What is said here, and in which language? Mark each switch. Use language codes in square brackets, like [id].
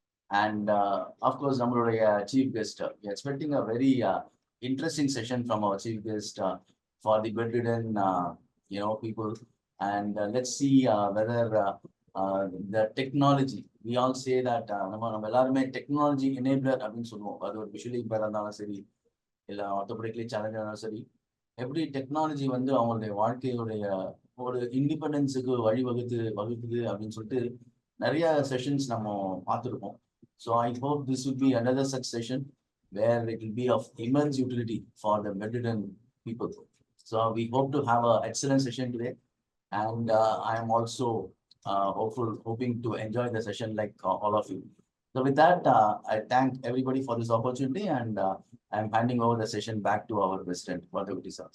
[en] And of course, our chief guest, we're expecting a very interesting session from our chief guest for the bedridden people. And let's see whether the technology, we all say that [ta] நம்ம எல்லாருமே technology enabler அப்படின்னு சொல்லுவோம். அது ஒரு visually impair இருந்தாலும் சரி, இல்லை ஆர்த்தோபெடிக்லி challenge இருந்தாலும் சரி, எப்படி டெக்னாலஜி வந்து அவங்களுடைய வாழ்க்கையுடைய ஒரு இண்டிபெண்டன்ஸுக்கு வகுக்குது அப்படின்னு சொல்லிட்டு நிறைய செஷன்ஸ் நம்ம பார்த்துருக்கோம். [en] So I hope this will be another such session where it will be of immense utility for the bedridden people. So we hope to have an excellent session today. And I am also hoping to enjoy the session like all of you. So with that, I thank everybody for this opportunity, and I am handing over the session back to our President, Vadagutti sir.